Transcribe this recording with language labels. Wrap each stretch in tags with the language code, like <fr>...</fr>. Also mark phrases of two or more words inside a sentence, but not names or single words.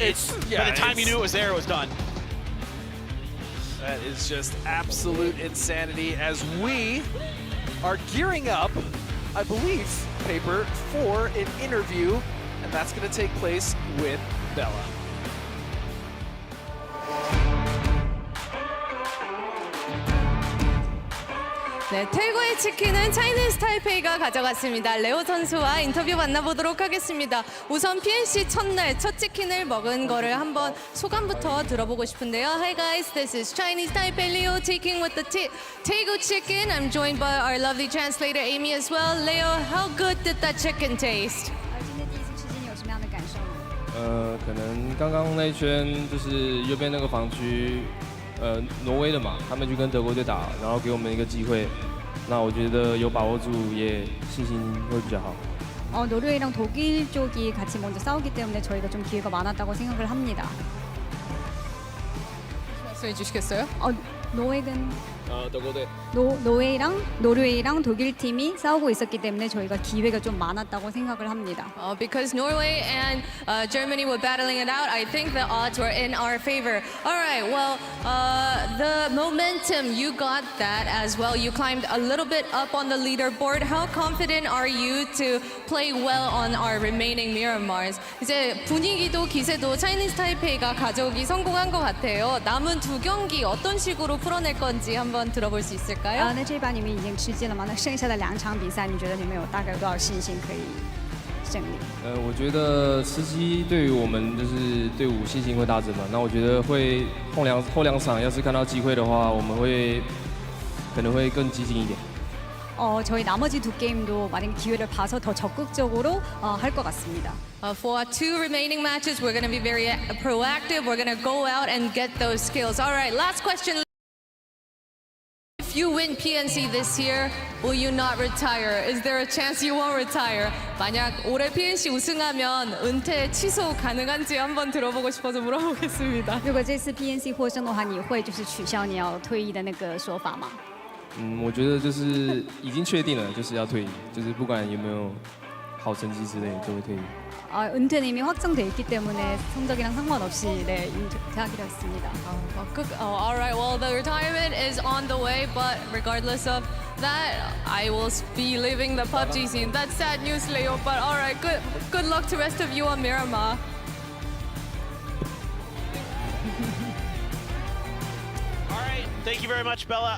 <en>By the time you knew it was there, it was done. That is just absolute insanity as we are gearing up, I believe, Paper, for an interview, and that's going to take place with Bella.</en> <ko>네, 태고의 치킨은 차이니스 타이페이가 가져갔습니다. 레오 선수와 인터뷰 만나보도록 하겠습니다. 우선 PNC 첫날 첫 치킨을 먹은 거를 한번 소감부터 들어보고 싶은데요.</ko> <en>Hi guys, this is Chinese Taipei Leo taking with the Taego chicken. I'm joined by our lovely translator Amy as well. Leo, how good did that chicken taste?</en> <zh>今天第一次吃鸡，你有什么样的感受呢？可能刚刚那一圈就是右边那个防区，挪威的嘛，他们去跟德国队打，然后给我们一个机会，那我觉得有把握住，也信心会比较好。</zh> <ko>노르웨이랑 독일 쪽이 같이 먼저 싸우기 때문에 저희가 좀 기회가 많았다고 생각을 합니다. 말씀해 주시겠어요? 노획은</ko> <zh>德国队。</zh> <ko>노르웨이랑 독일 팀이 싸우고 있었기 때문에 저희가 기회가 좀 많았다고 생각을 합니다.</ko> <en>Because Norway and Germany were battling it out, I think the odds were in our favor. All right, well, the momentum, you got that as well. You climbed a little bit up on the leaderboard. How confident are you to play well on our remaining Miramars?</en> <ko>이제 분위기도 기세도 차이니스 타이페이가 가져오기 성공한 것 같아요. 남은 두 경기 어떤 식으로 풀어낼 건지 한번 들어볼 수 있을까요?</ko> <zh>那这一把你们已经吃鸡了吗？那剩下的2场比赛，你觉得你们有大概有多少信心可以胜利？我觉得吃鸡对于我们就是队伍信心会大增嘛。那我觉得会后两场要是看到机会的话，我们可能会更激进一点。</zh> <ko>저희 나머지 두 게임도 만약 기회를 봐서 더 적극적으로 할 것 같습니다.</ko> <en>For two remaining matches, we're going to be very proactive. We're going to go out and get those skills. All right, last question. If you win PNC this year, will you not retire? Is there a chance you won't retire?</en> <ko>만약 올해 PNC 우승하면 은퇴 취소 가능한지 한번 들어보고 싶어서 물어보겠습니다.</ko> <zh>如果这次 PNC 获胜的话，你会就是取消你要退役的那个说法吗？我觉得就是已经确定了，就是要退役，就是不管有没有好成绩之类，都会退役。</zh> <ko>은퇴는 이미 확정돼 있기 때문에 성적이랑 상관없이 은퇴하기로 했습니다.</ko> <en>All right, well, the retirement is on the way, but regardless of that, I will be leaving the PUBG scene. That's sad news, Leo, but all right, good luck to the rest of you on Miramar. All right, thank you very much, Bella.</en>